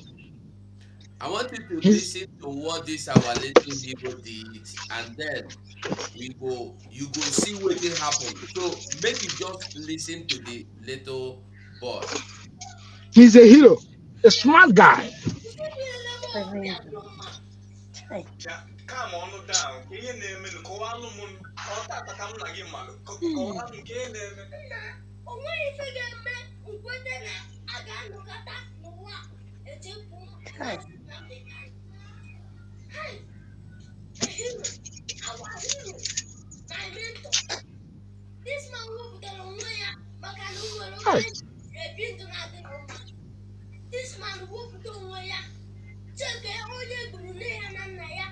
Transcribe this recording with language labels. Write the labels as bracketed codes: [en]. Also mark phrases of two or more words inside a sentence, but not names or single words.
[en] I want you to listen to what this our little hero did, and then you go see what will happen. So make you just listen to the little boy. He's a hero, a smart guy. Calm on down. [ig] Ihe na-eme ka ọ alụ m ọtata ka m na gị mmadụ ka ọ alụ nke na-eme. O nweghị ife ga-eme nkwete na a ga-anọkọta n'ụwa echekwu [en] our hero, my mentor. This man [ig] wepụtara onwe ya maka na o nwere onye ebi ndụ na-adị n'ụwa. [en] This man [ig] wepụta onwe ya cheke onye gburu nne ya na nna ya.